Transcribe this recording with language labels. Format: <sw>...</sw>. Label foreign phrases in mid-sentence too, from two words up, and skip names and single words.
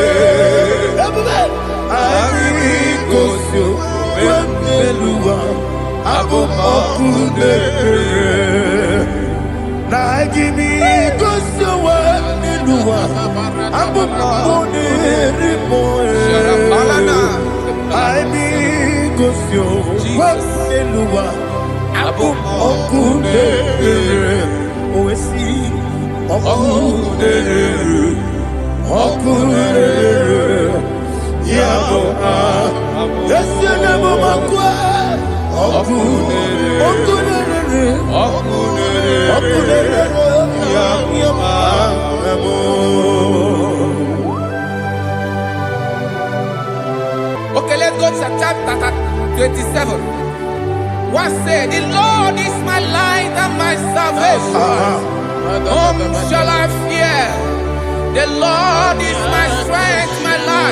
<ig>Anyị gosi okwe n'elu ụwa, abụmọkụ na-ere. Na gimi gosi okwe n'elu ụwa, abụmọkụ na-ere. Anyị gosi okwe Eluwa, Okunere, Owesi, Okunere, Okunere, Yabo, Yesenebo Makwa, Okunere, Okunere, Okunere, Yabo.</ig> <en>Okay, let's go to chapter 27. What said, the Lord is my light and my salvation. Whom shall I fear? The Lord is my strength, my life.</en>